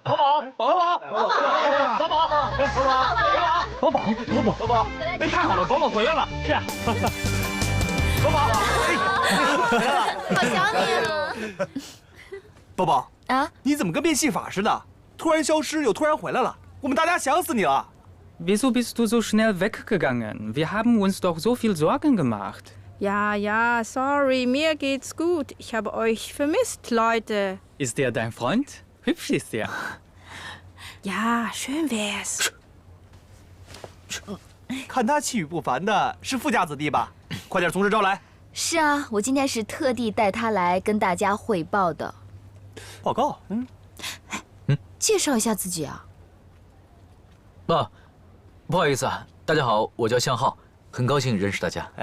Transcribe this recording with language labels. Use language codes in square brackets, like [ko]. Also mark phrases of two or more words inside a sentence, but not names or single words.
[zh] 宝宝，哎，太好了，宝宝回来了！是啊，宝宝，好想你啊！宝宝啊，你怎么跟变戏法似的？突然消失又突然回来了，我们大家想死你了。 [de] Wieso bist du so schnell weggegangen? Wir haben uns doch so viel Sorgen gemacht. Ja, sorry, mir geht's gut. Ich habe euch vermisst, Leute. Ist der dein Freund? Hübsch ist er. Ja, schön wär's. [zh] 看他气宇不凡的，是富家子弟吧？快点从实招来。是啊，我今天是特地带他来跟大家汇报的。报告，介绍一下自己啊。不好意思啊，大家好，我叫向浩，很高兴认识大家。